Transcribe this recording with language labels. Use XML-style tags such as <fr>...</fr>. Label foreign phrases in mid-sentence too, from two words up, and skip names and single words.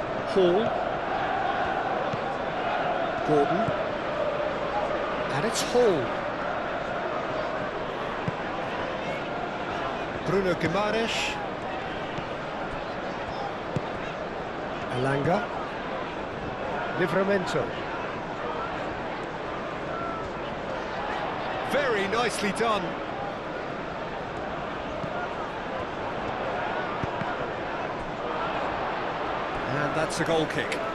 <en>Hall. Gordon. And it's Hall. Bruno Guimaraes. Elanga. Livramento. Very nicely done. And that's a goal kick.</en>